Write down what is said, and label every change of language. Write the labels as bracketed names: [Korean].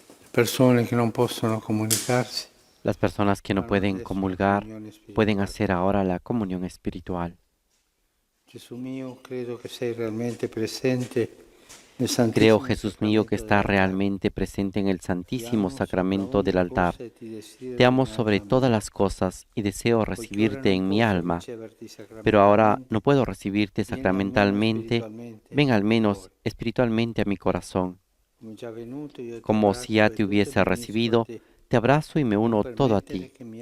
[Italian] Persone che non possono comunicarsi. [Spanish] Las personas que no pueden comulgar pueden hacer ahora la comunión espiritual. [Italian] Gesù mio, credo che sei realmente presente nel [Spanish] Creo, [Italian] Santissimo [Spanish] Jesús mío, que estás realmente presente en el Santísimo Sacramento del altar. Te amo sobre todas las cosas y deseo recibirte en mi alma, pero ahora no puedo recibirte sacramentalmente. Ven al menos espiritualmente a mi corazón. Como si ya te hubiese recibido, te abrazo y me uno todo a ti.